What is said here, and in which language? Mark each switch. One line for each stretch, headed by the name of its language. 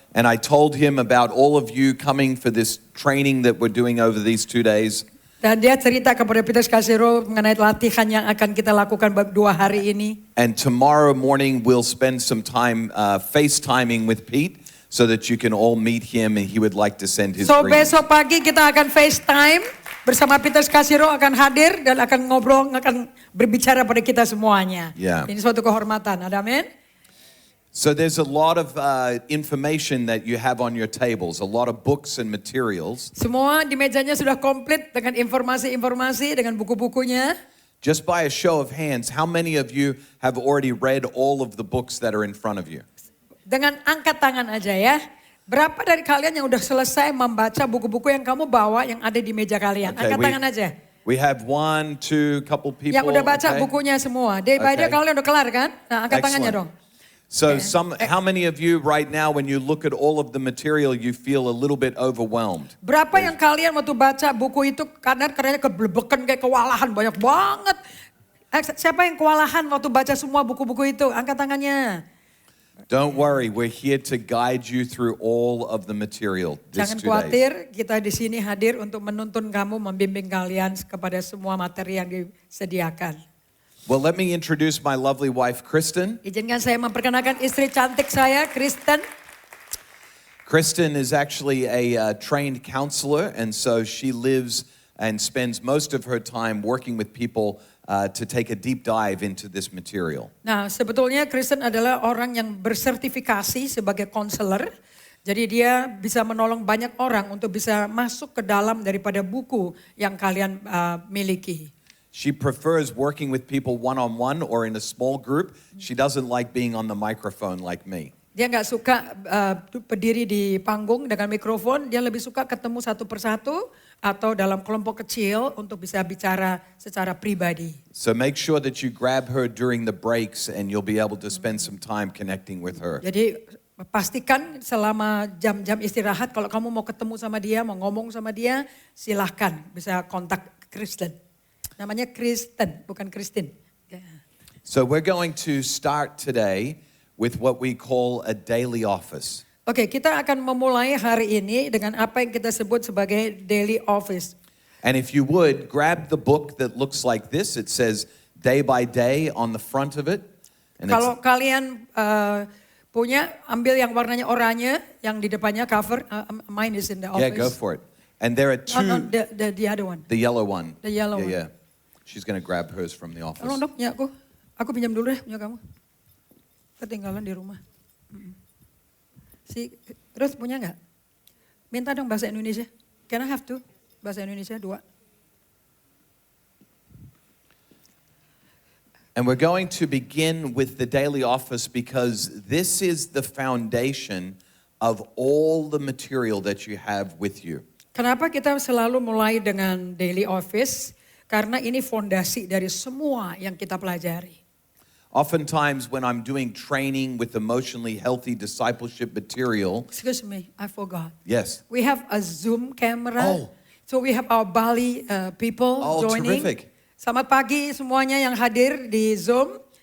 English: And I told him about all of you coming for this training that we're doing over these 2 days.
Indonesian: Dan dia cerita kepada Peter Scazzero mengenai latihan yang akan kita lakukan 2 hari ini.
English: And tomorrow morning we'll spend some time FaceTiming with Pete so that you can all meet him and he would like to send his greetings.
Indonesian: Besok pagi kita akan FaceTime bersama Peter Scazzero akan hadir dan akan ngobrol, akan berbicara pada kita semuanya.
English: Yeah.
Indonesian: Ini suatu kehormatan, amin.
English: So there's a lot of information that you have on your tables, a lot of books and materials.
Indonesian: Semua di mejanya sudah komplit dengan informasi-informasi, dengan buku-bukunya.
English: Just by a show of hands, how many of you have already read all of the books that are in front of you?
Indonesian: Dengan angkat tangan aja ya. Berapa dari kalian yang udah selesai membaca buku-buku yang kamu bawa yang ada di meja kalian?
English: Okay,
Indonesian: angkat tangan aja.
English: We have 1, 2, couple people.
Indonesian: Yang udah baca bukunya semua. Day by day kalian udah kelar kan? Nah, angkat tangannya dong.
English: So how many of you right now when you look at all of the material you feel a little bit overwhelmed?
Indonesian: Berapa yang kalian waktu baca buku itu kadang-kadang keblebekan kayak kewalahan banyak banget. Siapa yang kewalahan waktu baca semua buku-buku itu? Angkat tangannya.
English: Don't worry, we're here to guide you through all of the material this 2 days.
Indonesian: Jangan khawatir, kita di sini hadir untuk menuntun kamu, membimbing kalian kepada semua materi yang disediakan.
English: Well, let me introduce my lovely wife, Kristen.
Indonesian: Izinkan saya memperkenalkan istri cantik saya, Kristen.
English: Kristen is actually a trained counselor, and so she lives and spends most of her time working with people to take a deep dive into this material.
Indonesian: Nah, sebetulnya Kristen adalah orang yang bersertifikasi sebagai konselor. Jadi dia bisa menolong banyak orang untuk bisa masuk ke dalam daripada buku yang kalian miliki.
English: She prefers working with people one-on-one or in a small group. She doesn't like being on the microphone like me.
Indonesian: Dia nggak suka berdiri di panggung dengan mikrofon. Dia lebih suka ketemu satu persatu atau dalam kelompok kecil untuk bisa bicara secara pribadi.
English: So make sure that you grab her during the breaks and you'll be able to spend some time connecting with her.
Indonesian: Jadi pastikan selama jam-jam istirahat kalau kamu mau ketemu sama dia, mau ngomong sama dia, silahkan bisa kontak Kristen. Namanya Kristen, bukan Kristin.
English: So we're going to start today with what we call a daily office.
Indonesian: Oke, kita akan memulai hari ini dengan apa yang kita sebut sebagai daily office.
English: And if you would, grab the book that looks like this. It says day by day on the front of it. And
Indonesian: kalau kalian punya, ambil yang warnanya oranye, yang di depannya cover.
English: Mine is in the office. Yeah, go for it. And there are two. No, the other one. The yellow one. The yellow one. Yeah. She's going to grab hers from the office.
Indonesian: Tolong dok, punya aku. Aku pinjam dulu deh punya kamu. Ketinggalan di rumah. Terus punya nggak? Minta dong bahasa Indonesia.
English: Can I have two?
Indonesian: Bahasa Indonesia 2.
English: And we're going to begin with the daily office because this is the foundation of all the material that you have with you.
Indonesian: Kenapa kita selalu mulai dengan daily office? Karena ini fondasi dari semua yang kita pelajari.
English: Oftentimes when I'm doing training with emotionally healthy discipleship material. Excuse me, I forgot. Yes. We have a Zoom camera. Oh. So we have our Bali people joining. Terrific.
Indonesian: Selamat pagi semuanya yang hadir di Zoom.